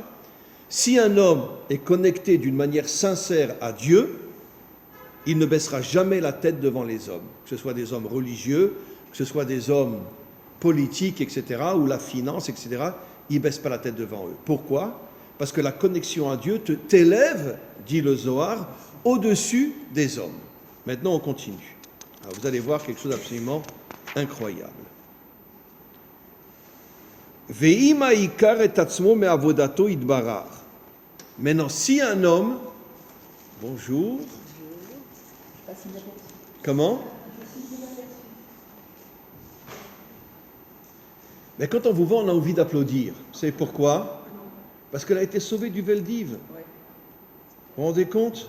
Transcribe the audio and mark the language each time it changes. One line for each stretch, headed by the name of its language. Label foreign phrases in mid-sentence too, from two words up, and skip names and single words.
French: Si un homme est connecté d'une manière sincère à Dieu, il ne baissera jamais la tête devant les hommes, que ce soit des hommes religieux, que ce soit des hommes politiques, etc., ou la finance, etc., il ne baisse pas la tête devant eux. Pourquoi ? Parce que la connexion à Dieu t'élève, dit le Zohar, au-dessus des hommes. Maintenant, on continue. Alors, vous allez voir quelque chose d'absolument incroyable.
Hebrew: ואם עיקר את עצמו מעבודתו אתברר.
French: Maintenant, si un homme... Bonjour. Comment ? Mais quand on vous voit, on a envie d'applaudir. Vous savez pourquoi ? Parce qu'elle a été sauvée du Veldiv. Vous vous rendez compte ?